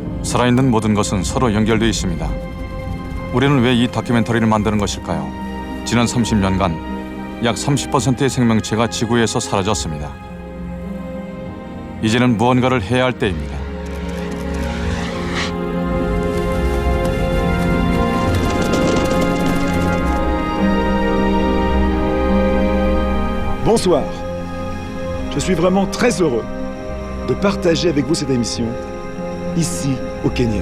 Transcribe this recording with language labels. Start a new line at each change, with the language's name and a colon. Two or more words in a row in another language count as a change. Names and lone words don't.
Korean: 살아있는 모든 것은 서로 연결되어 있습니다. 우리는 왜 이 다큐멘터리를 만드는 것일까요? 지난 30년간 약 30%의 생명체가 지구에서 사라졌습니다. 이제는 무언가를 해야 할 때입니다.
French: Bonsoir. Je suis vraiment très heureux de partager avec vous cette émission ici au Kenya.